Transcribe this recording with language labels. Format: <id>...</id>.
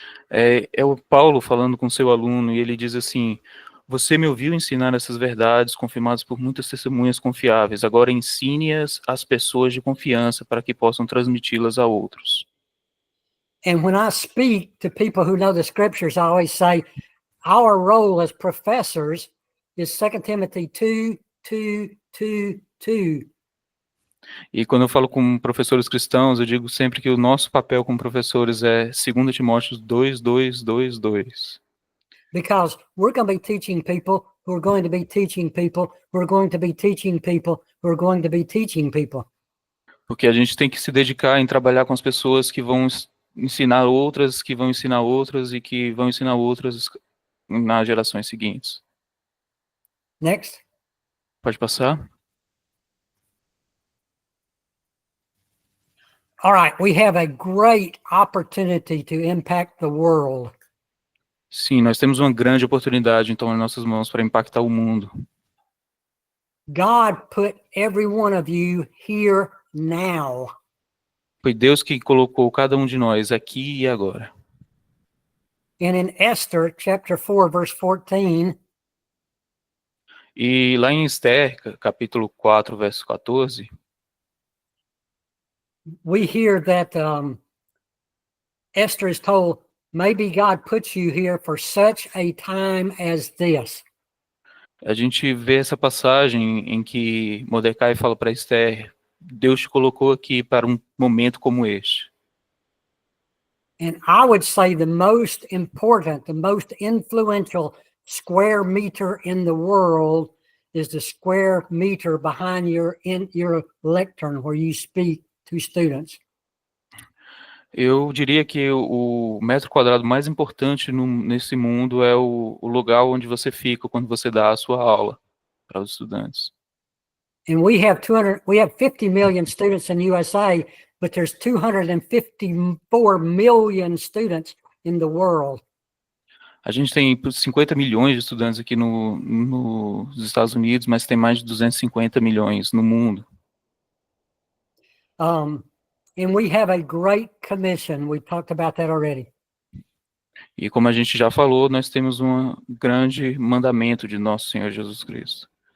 <pt>É o Paulo falando com seu aluno, e ele diz assim: você me ouviu ensinar essas verdades confirmadas por muitas testemunhas confiáveis, agora ensine-as às pessoas de confiança para que possam transmiti-las a outros.</pt> <en>And when I speak to people who know the scriptures, I always say our role as professors is 2 Timothy 2:2.</en> <pt>E quando eu falo com professores cristãos, eu digo sempre que o nosso papel como professores é 2 Timóteo 2:2.</pt> <en>Because we're going to be teaching people who are going to be teaching people who are going to be teaching people who are going to be teaching people.</en> <pt>Porque a gente tem que se dedicar em trabalhar com as pessoas que vão ensinar outras, que vão ensinar outras e que vão ensinar outras nas gerações seguintes.</pt> <en>Next.</en> <pt>Pode passar?</pt> <en>All right, we have a great opportunity to impact the world.</en> <pt>Sim, nós temos uma grande oportunidade, então, em nossas mãos para impactar o mundo.</pt> <en>God put every one of you here now.</en> <pt>Foi Deus que colocou cada um de nós aqui e agora.</pt> <en>And in Esther, chapter 4, verse 14,</en> <pt>E lá em Esther, capítulo 4, verso 14,</pt> <en>we hear that Esther is told, maybe God puts you here for such a time as this.</en> <pt>A gente vê essa passagem em que Mordecai fala para Esther, Deus te colocou aqui para um momento como este.</pt> <en>And I would say the most important, the most influential square meter in the world is the square meter behind your lectern where you speak to students.</en> <pt>Eu diria que o metro quadrado mais importante nesse mundo é o lugar onde você fica quando você dá a sua aula para os estudantes.</pt> <en>And we have 50 million students in USA, but there's 254 million students in the world.</en> <pt>A gente tem 50 milhões de estudantes aqui nos Estados Unidos, mas tem mais de 250 milhões no mundo.</pt> <en>And we have a great commission. We talked about that already.</en> <pt>E como a gente já falou, nós temos um grande mandamento de nosso Senhor Jesus Cristo.</pt>